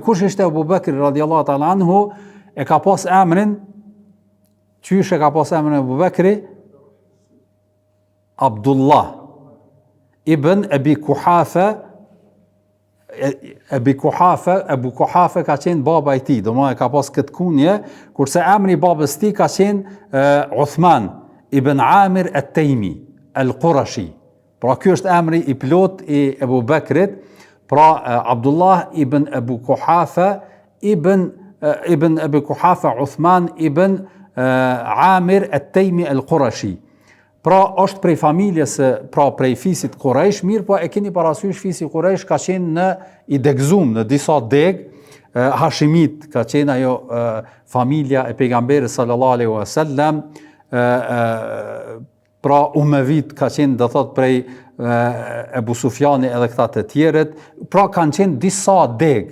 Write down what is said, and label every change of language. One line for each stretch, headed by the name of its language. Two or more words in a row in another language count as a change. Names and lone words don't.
Albanian: Kush ishte Ebu Bekri
Arabic: رضي الله تعالى عنه?
Albanian: E ka pas emrin, qysh e ka pas emrin Ebu Bekri? Abdullah ibn Abi Kuhafa Ebu Kuhafe ka qenë baba i tij, domethënë ka pas këtë kunje, kurse emri i babës tij ka qenë Uthman ibn Amir at-Taymi al-Qurashi. Pra ky është emri i plot i Ebu Bekrit, pra Abdullah ibn Ebu Kuhafe ibn Ebu Kuhafe Uthman ibn Amir at-Taymi al-Qurashi. Pra është prej familjes, pra prej fisit Quraysh, mirë po e keni parasysh fisi Quraysh ka qenë i degzum në disa deg, Hashimit ka qenë ajo familja e pejgamberit
Arabic: صلى الله عليه وسلم,
Albanian: pra Umevit ka qenë do thot prej Ebu Sufjani edhe këta të tjerët, pra kanë qenë disa deg.